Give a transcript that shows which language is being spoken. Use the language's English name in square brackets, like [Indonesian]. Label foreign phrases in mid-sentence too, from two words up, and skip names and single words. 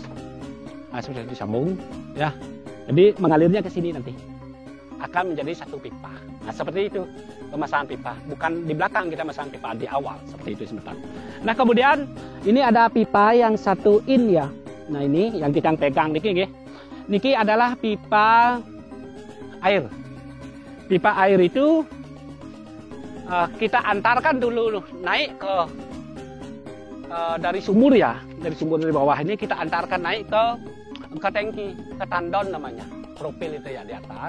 [Indonesian] Nah, sudah disambung ya. Jadi mengalirnya ke sini nanti. Akan menjadi satu pipa. Nah, seperti itu pemasangan pipa. Bukan di belakang kita masang pipa, di awal. Seperti itu sebentar. Nah, kemudian ini ada pipa yang 1 in ya. Nah, ini yang kita pegang [Balinese] niki nggih. [Indonesian] Niki adalah pipa air. Pipa air itu kita antarkan dulu naik ke dari sumur ya, dari sumur dari bawah ini kita antarkan naik ke tangki, ke tandon namanya, profil itu ya di atas.